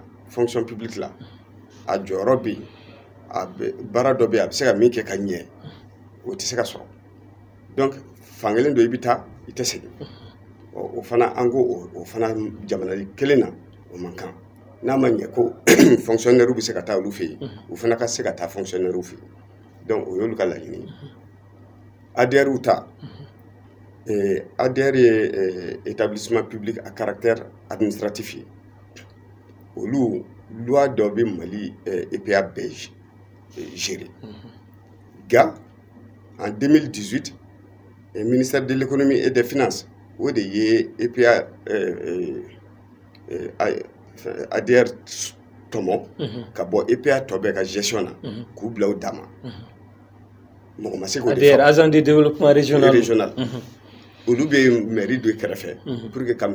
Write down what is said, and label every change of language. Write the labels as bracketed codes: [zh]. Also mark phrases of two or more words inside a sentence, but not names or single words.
[fr] fonction publique [bm] la a jɔyɔrɔ bɛ yen a bɛ baara dɔ bɛ yen a bɛ se ka min kɛ ka ɲɛ o tɛ se ka sɔrɔ donc fankelen dɔ i bɛ taa i tɛ segin o fana an ko o fana jamana kelen na o man kan n'a ma ɲɛ ko fonctionnaire bɛ se ka taa olu fɛ yen u fana ka se ka taa fonctionnaire fɛ yen donc o y'olu ka laɲini ADR ta ADR ye [fr] établissement public à caractère administratif [bm] ye olu loi dɔ bɛ Mali EPA bɛɛ gérer nka [fr] en 2018 le ministère de l'économie et des finances [bm] o de ye EPA ADR tɔmɔ ka bɔ EPA tɔ bɛɛ ka gestion na k'u bila u dama mɔgɔ ma se k'o de fɔ ADR [fr] agent de développement régional [bm] olu bɛ mairie dɔ kɛrɛfɛ [fr] pour que [bm] ka